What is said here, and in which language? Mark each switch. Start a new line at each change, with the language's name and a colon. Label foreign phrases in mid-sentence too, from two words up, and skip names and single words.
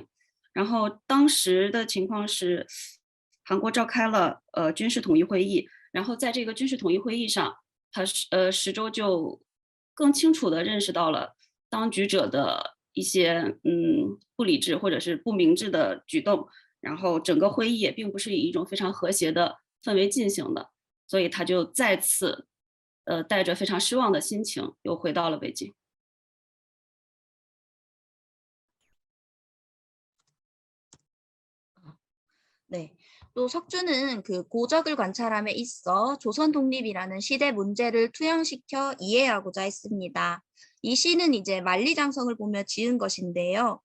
Chinese: 然后当时的情况是，韩国召开了军事统一会议，然后在这个军事统一会议上，石州就更清楚地认识到了当局者的一些不理智或者是不明智的举动，然后整个会议也并不是以一种非常和谐的氛围进行的，所以他就再次带着非常失望的心情又回到了北京。
Korean: 네. 또 석주는 그 고적을 관찰함에 있어 조선 독립이라는 시대 문제를 투영시켜 이해하고자 했습니다. 이 시는 이제 만리장성을 보며 지은 것인데요.